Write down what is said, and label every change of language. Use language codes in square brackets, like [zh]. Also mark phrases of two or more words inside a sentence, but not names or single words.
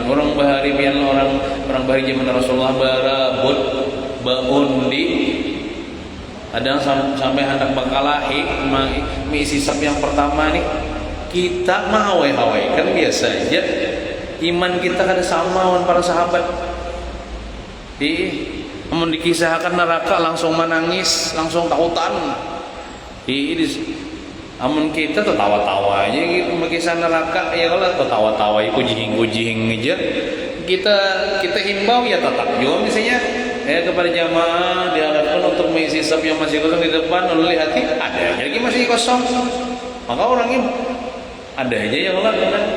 [bjn] Orang bahari zaman Rasulullah barabut baundi kadang sampai hendak bakalahi mengisi sop yang pertama nih kita mahawai-hawai kan biasa aja. [id] Iman kita kada sama dengan para sahabat. Namun dikisahkan neraka langsung menangis, langsung takutan. [bjn] Amun kita tuh tawa-tawa aja gitu mengisah neraka, ya kalau tuh tawa-tawa kujing aja. [id] Kita himbau ya tetap juga misalnya kepada jamaah diharapkan untuk mengisi sop yang masih kosong di depan. Lalu lihat ada aja lagi masih kosong, maka orangnya ada aja yang lain.